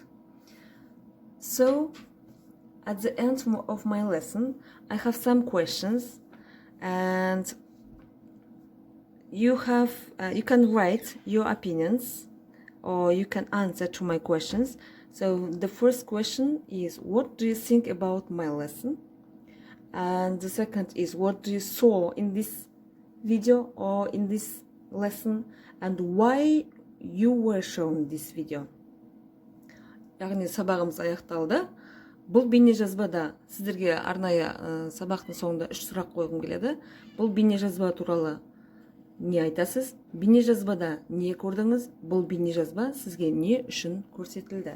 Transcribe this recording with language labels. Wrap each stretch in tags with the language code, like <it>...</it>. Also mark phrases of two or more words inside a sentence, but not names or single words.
<en>So, at the end of my lesson, I have some questions, and you can write your opinions, or you can answer to my questions. So the first question is: what do you think about my lesson? And the second is: what do you saw in this video or in this lesson, and why you were shown this video?</en> <kk>Яғни сабағымыз аяқталды. Бұл бейне жазбада сіздерге арнайы сабақтың соңында 3 сұрақ қойғым келеді. Бұл бейне жазба туралы не айтасыз? Бейне жазбада не көрдіңіз? Бұл бейне жазба сізге не үшін көрсетілді?</kk>